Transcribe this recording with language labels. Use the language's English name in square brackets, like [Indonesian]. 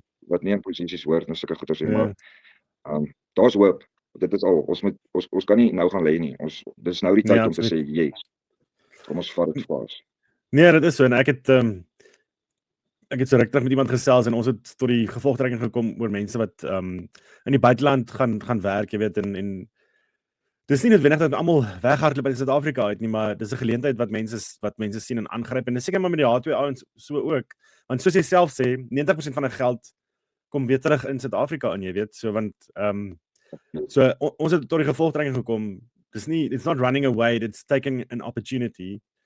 [Afrikaans] Wat nie in posisies hoort en sulke goeters nie, maar daar's hoop. Dit is al. Ons kan nie nou gaan lê nie. Dis nou die tyd om te sê yes. Kom ons vat dit vas. Nee, dit is so en ek het so regtig met iemand gesels en ons het tot die gevolgtrekking gekom oor mense wat in die buiteland gaan werk, jy weet en dis nie noodwendig dat almal weghardloop uit Suid-Afrika uit nie, maar dis 'n geleentheid wat mense sien en aangryp en dis seker maar met die H2 ouens so ook. Want soos jy self sê, 90% van die geld kom weer terug in Suid-Afrika in, jy weet, so want so ons het tot die gevolgtrekking gekom. Dis nie, [English] it's not running away, it's taking an opportunity.